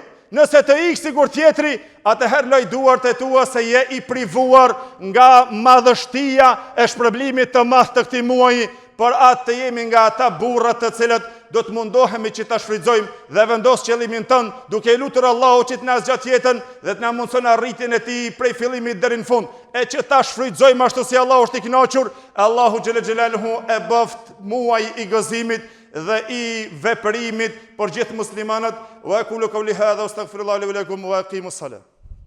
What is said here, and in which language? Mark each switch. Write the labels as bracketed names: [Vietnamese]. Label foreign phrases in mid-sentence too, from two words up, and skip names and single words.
[Albanian] Nëse të ikë sikur tjetri, atëherë loj duart e tua se je i privuar nga madhështia e shpërblimit të madh të këtij muaji, por atë të jemi nga ata burrat të cilët do të mundohemi që ta shfrytëzojmë dhe vendos qëllimin ton duke lutur Allahu që të na zgjat jetën dhe të na mundson arritjen e tij prej fillimit deri në fund, e që ta shfrytëzojmë ashtu si Allahu është i kënaqur. Allahu [Arabic] جل جلاله [Albanian] e bëft muaj i gëzimit dhe i veprimit për gjithë muslimanët. [Arabic] وأقول قولي هذا واستغفر الله لي ولكم وأقيموا الصلاة.